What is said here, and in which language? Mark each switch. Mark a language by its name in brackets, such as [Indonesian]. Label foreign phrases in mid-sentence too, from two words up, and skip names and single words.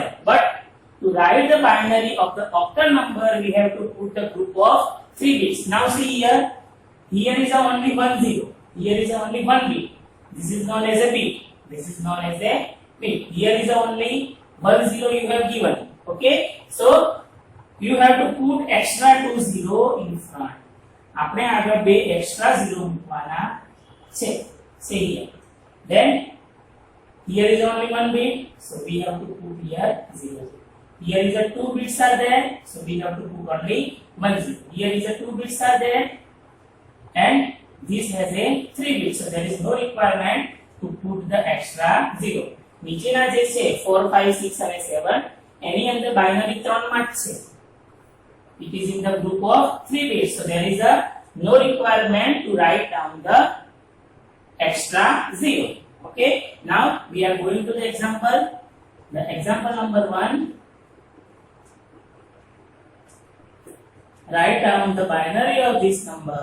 [English] But to write the binary of the octal number, we have to put the group of 3 bits. Now see here, here is only 1 0. Here is only 1 bit. This is known as a bit. This is known as a bit. Here is only 1 0 you have given. Okay, so you have to put extra 2 0 in front. [Gujarati] આપણે આગળ બે extra 0 મૂકવાના છે. [English] See here. Then here is only 1 bit, so we have to put here 0. Here is a 2 bits are there, so we have to put only 1 0. Here is a 2 bits are there, and this has a 3 bits, so there is no requirement to put the extra 0. [Gujarati] નીચેના જે છે 4 5 6 અને 7 એની અંદર બાઇનરી 3 માં છે. [English] It is in the group of 3 bits, so there is a no requirement to write down the extra 0. Okay, now we are going to the example. The example number 1, write down the binary of this number.